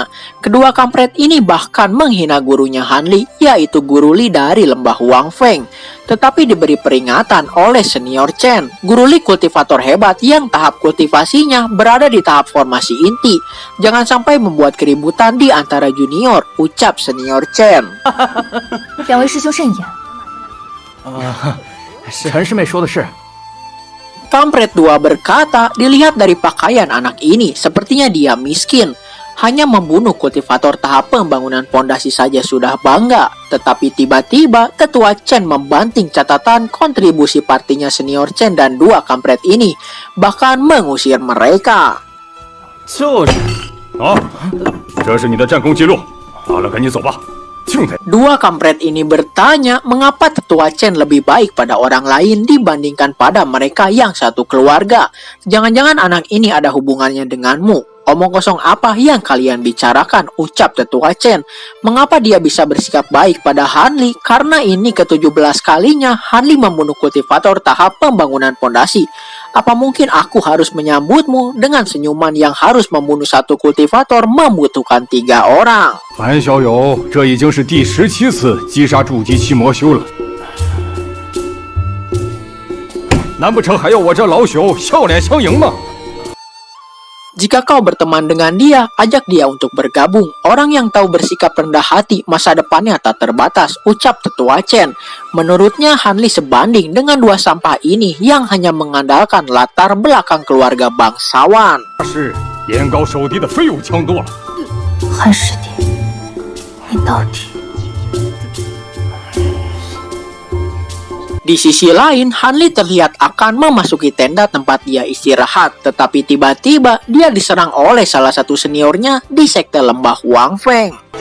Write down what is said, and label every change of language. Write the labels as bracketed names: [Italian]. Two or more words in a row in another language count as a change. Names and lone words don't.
[Indonesian] Kedua kampret ini bahkan menghina gurunya Hanli, yaitu Guru Li dari lembah Huang Feng. Tetapi diberi peringatan oleh senior Chen, Guru Li kultivator hebat yang tahap kultivasinya berada di tahap formasi inti. Jangan sampai membuat keributan di antara junior, ucap senior Chen. [Chinese] 两位师兄慎言。陈师妹说的是。 [Indonesian] Kampret dua berkata, dilihat dari pakaian anak ini, sepertinya dia miskin. Hanya membunuh kultivator tahap pembangunan pondasi saja sudah bangga. Tetapi tiba-tiba, tetua Chen membanting catatan kontribusi partinya senior Chen dan dua kampret ini. Bahkan mengusir mereka. [Chinese] 就是。好，这是你的战功记录。好了，赶紧走吧。 [Indonesian] Dua kampret ini bertanya mengapa tetua Chen lebih baik pada orang lain dibandingkan pada mereka yang satu keluarga. Jangan-jangan anak ini ada hubungannya denganmu. Omong kosong apa yang kalian bicarakan, ucap tetua Chen. Mengapa dia bisa bersikap baik pada Hanli? Karena ini ke-17 kalinya Hanli membunuh kultivator tahap pembangunan pondasi. Apa mungkin aku harus menyambutmu dengan senyuman yang harus membunuh satu kultivator membutuhkan 3 orang? [Chinese] 樊小友，这已经是第17次击杀筑基期魔修了，难不成还要我这老朽笑脸相迎吗？ [Indonesian] Jika kau berteman dengan dia, ajak dia untuk bergabung. Orang yang tahu bersikap rendah hati, masa depannya tak terbatas, ucap tetua Chen. Menurutnya Hanli sebanding dengan 2 sampah ini yang hanya mengandalkan latar belakang keluarga bangsawan. [Chinese] 是眼高手低的飞武强多了。汉师弟，你到底？ [Indonesian] Di sisi lain, Hanli terlihat akan memasuki tenda tempat dia istirahat. Tetapi tiba-tiba dia diserang oleh salah satu seniornya di sekte lembah Huang Feng.